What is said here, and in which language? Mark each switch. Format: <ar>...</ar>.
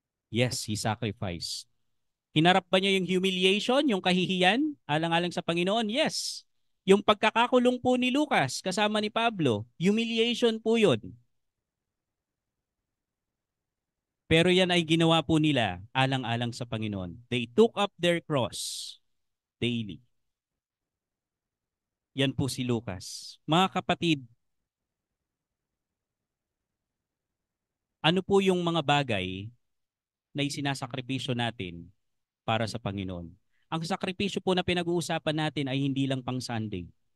<en>Yes, he sacrificed.</en> <tl>Hinarap ba niya yung humiliation, yung kahihiyan, alang-alang sa Panginoon? Yes. Yung pagkakakulong po ni Lucas kasama ni Pablo, humiliation po yun. Pero yan ay ginawa po nila alang-alang sa Panginoon.</tl> <en>They took up their cross daily.</en> <tl>Yan po si Lucas. Mga kapatid, ano po yung mga bagay na isinasakripisyo natin para sa Panginoon? Ang sakripisyo po na pinag-uusapan natin ay hindi lang pang Sunday.</tl>